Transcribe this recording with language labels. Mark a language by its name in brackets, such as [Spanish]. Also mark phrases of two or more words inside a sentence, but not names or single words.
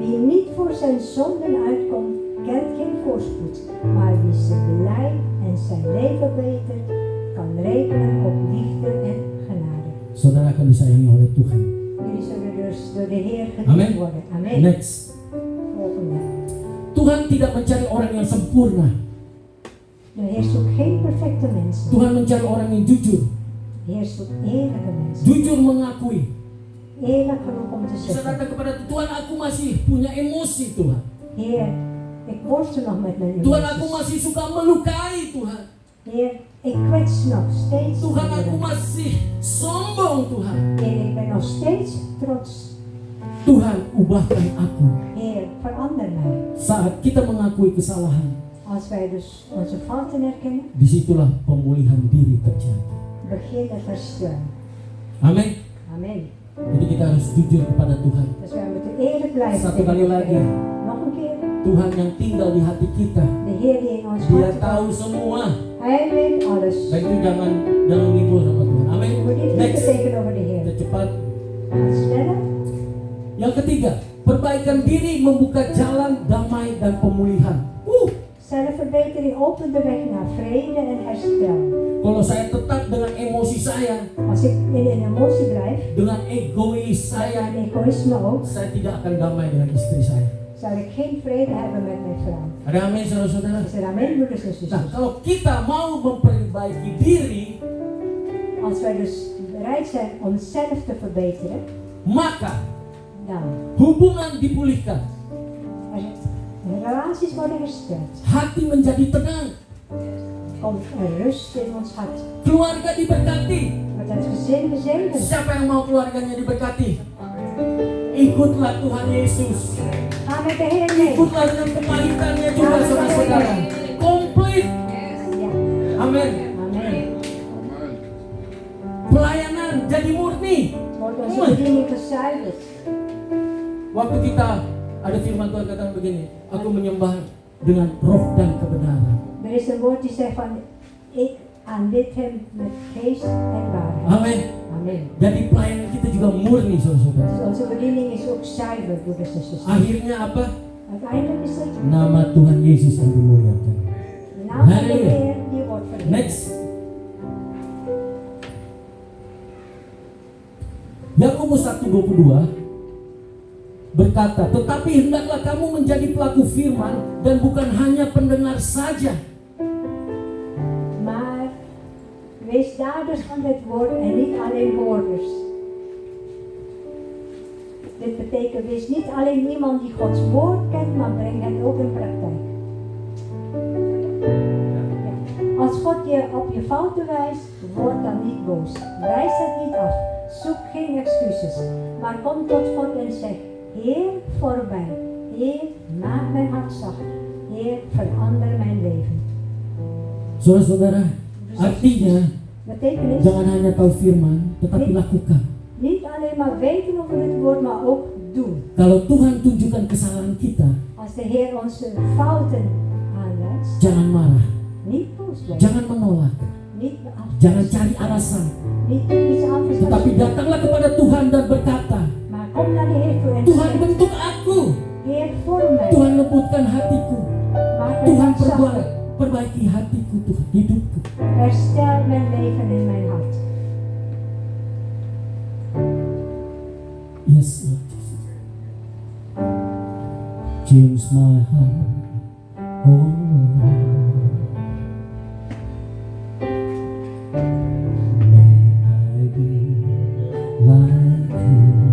[Dutch] Wie niet voor zijn zonden uitkomt, kent geen voorspoed, maar wie ze beleidt en zijn leven betert, kan rekenen op liefde en genade. [Indonesian] Saudara akan disayangi oleh Tuhan. [Dutch] Jullie zullen dus door de Heer Amen. gediend worden. Amen. [English] Next. [Dutch] Volgende. [Indonesian] Tuhan tidak mencari orang yang sempurna. [Dutch] De Heer zoekt geen perfecte mensen. [Indonesian] Tuhan mencari orang yang jujur, [Dutch] De Heer zoekt eerlijke mensen. [Indonesian] jujur mengakui. [Dutch] Eerlijk genoeg om te [Indonesian] Bisa [Dutch] zeggen, [Indonesian] datang kepada Tuhan, aku masih punya emosi Tuhan. [Dutch] Heer, ik worstel nog met mijn [Indonesian] Tuhan, aku [Dutch] emoties. [Indonesian] masih suka melukai Tuhan. [Dutch] Heer, ik kwets nog steeds. [Indonesian] Tuhan, aku [Dutch] anderen. [Indonesian] masih sombong Tuhan. [Dutch] Heer, ik ben nog steeds trots. [Indonesian] Tuhan, ubahkan aku. [Dutch] Heer, verander mij. [Indonesian] Saat kita mengakui kesalahan, [Dutch] Als wij dus onze fouten erkennen, [Indonesian] disitulah pemulihan diri terjadi. [Dutch] begint het herstel. [Indonesian] Amin. [Dutch] Amen. [Indonesian] Jadi kita harus jujur kepada Tuhan. [Dutch] Dus wij moeten eerlijk blijven. [Indonesian] Satu [Dutch] tegen [Indonesian] kali [Dutch] de [Indonesian] lagi. [Dutch] Heer. Nog een keer. [Indonesian] Tuhan yang tinggal di hati kita, [Dutch] De Heer die in ons [Indonesian] Dia [Dutch] hart [Indonesian] tahu [Dutch] woont. [Indonesian] semua. [Dutch] Hij weet alles. [Indonesian] Dan itu jangan ngibul sama Tuhan. Amin. [Dutch] Je moet niet [English] Next. [Dutch] liegen tegenover de Heer. [Indonesian] Kita cepat. [Dutch] Gaan sneller. [Indonesian] Yang ketiga, perbaikan diri membuka jalan damai dan pemulihan. [Dutch] Zelfverbetering opent de weg naar vrede en herstel. [Indonesian] Kalau saya tetap dengan emosi saya, [Dutch] Als ik in een emotie blijf, [Indonesian] dengan egois saya, [Dutch] en egoïsme ook, [Indonesian] saya tidak akan damai dengan istri saya. [Dutch] zal ik geen vrede hebben met mijn vrouw. [Indonesian] Ada amin saudara-saudara? [Dutch] Is er amen, broeders en [Indonesian] Nah, [Dutch] zusters? [Indonesian] kalau kita mau memperbaiki diri, [Dutch] Als wij dus bereid zijn om zelf te verbeteren, [Indonesian] maka [Dutch] dan [Indonesian] hubungan dipulihkan, [Dutch] relaties worden hersteld. [Indonesian] hati menjadi tenang, [Dutch] Komt er rust in ons hart. [Indonesian] keluarga diberkati. [Dutch] Wordt het gezin gezegend. [Indonesian] Siapa yang mau keluarganya diberkati? Ikutlah Tuhan Yesus. [Dutch] Ga met de Heer mee. [Indonesian] Ikutlah dengan kepahitannya juga saudara-saudara. Komplit. [Dutch] Ja, [Indonesian] Amin. [Dutch] amen. [Indonesian] Pelayanan jadi murni. [Dutch] Wordt onze bediening gezuiverd. [Indonesian] Waktu kita ada firman Tuhan katakan begini, aku menyembah dengan roh dan kebenaran. [Dutch] Er is een woord die zegt van, ik aanbid hem met geest en waarheid. [Indonesian] Amin. [Dutch] Amen. [Indonesian] Jadi pelayanan kita juga murni saudara-saudara. [Dutch] Dus onze bediening is ook zuiver, broeders en zusters. [Indonesian] Akhirnya apa? [Dutch] Uiteindelijk is het [Indonesian] Nama Tuhan Yesus yang dimuliakan. [Dutch] de naam van de [Indonesian] Halleluja. [Dutch] Heer die wordt verheerlijkt. [English] Next. [Indonesian] Yakobus 1:22 berkata, tetapi hendaklah kamu menjadi pelaku firman dan bukan hanya pendengar saja. [Dutch] Maar wees daders van dit woord en niet alleen hoorders. Dit betekent, wees niet alleen iemand die Gods woord kent, maar breng het ook in praktijk. Ja. Als God je op je fouten wijst, word dan niet boos. Wijs het niet af. Zoek geen excuses. Maar kom tot God en zeg: Heer, voorbij. Heer, maak mijn hart zacht. Heer, verander mijn leven. [Indonesian] Saudara-saudara, artinya [Dutch] Betekenis, [Indonesian] jangan hanya tahu firman, tetapi lakukan. [Dutch] niet alleen maar weten over het woord, maar ook doen. [Indonesian] Kalau Tuhan tunjukkan kesalahan kita, [Dutch] Als de Heer onze fouten aanwijst, [Indonesian] jangan marah, [Dutch] niet boos worden, [Indonesian] jangan menolak, [Dutch] niet [Indonesian] jangan [Dutch] afwijzen, [Indonesian] cari alasan, [Dutch] niet iets anders [Indonesian] tetapi [Dutch] dan [Indonesian] datanglah kepada Tuhan dan berkata, [Dutch] maar kom naar de Heer toe en [Indonesian] Tuhan [Dutch] zeg: [Indonesian] bentuk aku, [Dutch] Heer, vorm mij, [Indonesian] Tuhan lembutkan hatiku, [Dutch] maak mijn [Indonesian] Tuhan [Dutch] hart zacht, [Indonesian] perbaiki hatiku, Tuhan, hidupku. [Dutch] herstel mijn leven en mijn hart. [English] Yes, Lord Jesus. Change my heart, oh Lord. May I be like you.